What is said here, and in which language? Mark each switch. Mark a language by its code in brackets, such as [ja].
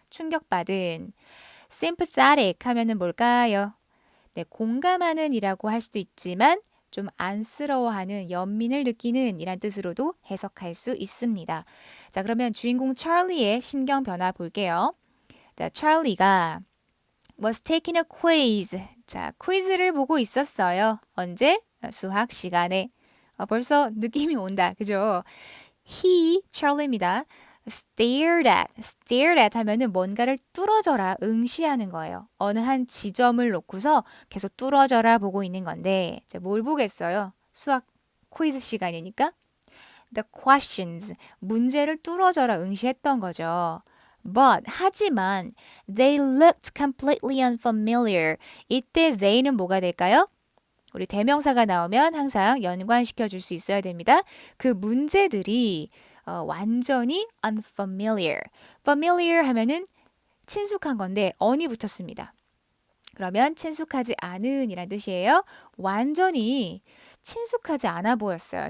[ko] 충격받은. sympathetic 하면은 뭘까요? 네, 공감하는 이라고 할 수도 있지만 좀 안쓰러워하는, 연민을 느끼는 이란 뜻으로도 해석할 수 있습니다. 자, 그러면 주인공 찰리의 신경 변화 볼게요. 자, 찰리가 [en] was taking a quiz. [ko] 자, 퀴즈를 보고 있었어요. 언제? 수학 시간에. 벌써 느낌이 온다. 그죠? He, 찰리입니다. stared at 하면은 뭔가를 뚫어져라, 응시하는 거예요. 어느 한 지점을 놓고서 계속 뚫어져라 보고 있는 건데, 자, 뭘 보겠어요? 수학 퀴즈 시간이니까. [en] The questions, [ko] 문제를 뚫어져라 응시했던 거죠. [en] But, [ko] 하지만, [en] they looked completely unfamiliar. [ko] 이때 they는 뭐가 될까요? 우리 대명사가 나오면 항상 연관시켜 줄 수 있어야 됩니다. 그 문제들이 완전히 unfamiliar. familiar 하면은 친숙한 건데 on이 붙었습니다. 그러면 친숙하지 않은 이란 뜻이에요. 완전히 친숙하지 않아 보였어요.